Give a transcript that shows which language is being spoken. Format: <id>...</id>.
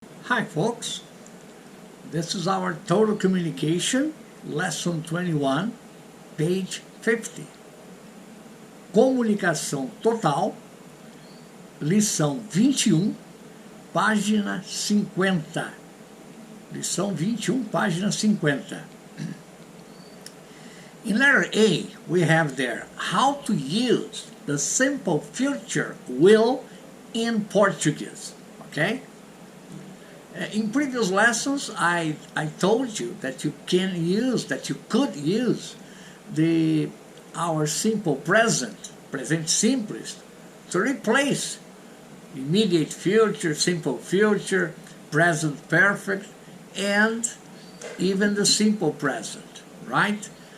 <en>Hi folks, this is our total communication, lesson 21, page 50.</en> <pt>Comunicação total, lição 21, página 50. Lição 21, página 50.</pt> <en>In letter A, we have there how to use the simple future will in Portuguese, okay? In previous lessons, I told you that you could use our simple present simples, to replace immediate future, simple future, present perfect, and even the simple present, right?</en>